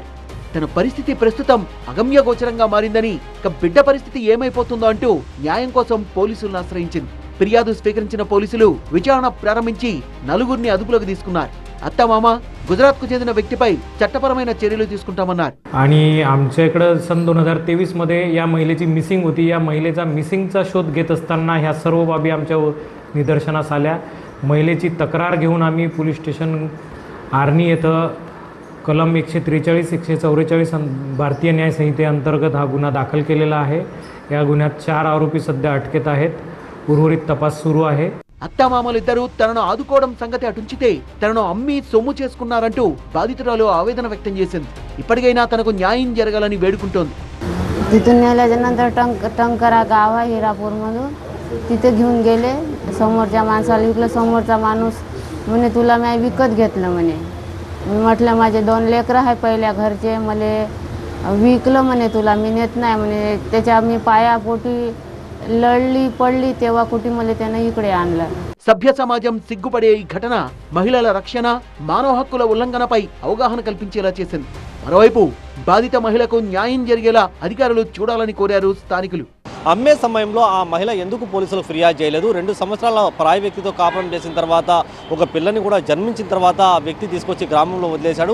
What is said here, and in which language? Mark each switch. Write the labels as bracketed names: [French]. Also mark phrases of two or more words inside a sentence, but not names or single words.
[Telugu] తన పరిస్థితి ప్రస్తుతం అగమ్యగోచరంగా మారిందని, ఇక బిడ్డ పరిస్థితి ఏమైపోతుందో అంటూ న్యాయం కోసం పోలీసులను ఆశ్రయించింది. ఫిర్యాదు స్వీకరించిన పోలీసులు విచారణ ప్రారంభించి 4గురిని అదుపులోకి తీసుకున్నారు. अत्ता गुजरात చెందిన వ్యక్తిపై చట్టపరమైన చర్యలు తీసుకుంటామన్నారు. [Marathi] आणि आमच्या इकडे सन 2023 मध्ये या महिलेची मिसिंग होती. या महिलेचा मिसिंगचा शोध घेत असताना ह्या सर्व बाबी आमच्या निदर्शनास आल्या. महिलेची तक्रार घेऊन आम्ही पोलीस स्टेशन आर्नी येथे कलम 143 144 भारतीय न्याय संहितेअंतर्गत हा गुन्हा दाखल केलेला आहे. या गुन्ह्यात 4 आरोपी सध्या अटकेत आहेत. उर्वरित तपास सुरू आहे. [Telugu] అత్తమామలిద్దరూ తనను ఆదుకోవడం సంగతి అటుంచితే తనను అమ్మి సొమ్ము చేసుకున్నారంటూ బాధితురాలు ఆవేదన వ్యక్తం చేసింది. ఇప్పటికైనా తనకు న్యాయం జరగాలని వేడుకుంటోంది. [Marathi] तिथून नेल्यानंतर टंकरा गाव आहे हिरापूरमधून. तिथे घेऊन गेले. समोरच्या माणसाला विकलं. समोरचा माणूस म्हणे तुला मी विकत घेतलं म्हणे. मी म्हटलं माझे 2 लेकरं आहे पहिल्या घरचे, मला विकलं म्हणे तुला मी नेत नाही म्हणे. त्याच्या मी पायापोटी लढली पडली तेव्हा कुठे मला त्याने इकडे आणलं. [Telugu] సభ్య సమాజం సిగ్గుపడే ఈ ఘటన మహిళల రక్షణ, మానవ హక్కుల ఉల్లంఘనపై అవగాహన కల్పించేలా చేసింది. మరోవైపు బాధిత మహిళకు న్యాయం జరిగేలా అధికారులు చూడాలని కోరారు స్థానికులు. అమ్మే సమయంలో ఆ మహిళ ఎందుకు పోలీసులకు ఫిర్యాదు చేయలేదు? 2 సంవత్సరాల పరాయి వ్యక్తితో కాపురం చేసిన తర్వాత ఒక పిల్లని కూడా జన్మించిన తర్వాత ఆ వ్యక్తి తీసుకొచ్చి గ్రామంలో వదిలేశాడు.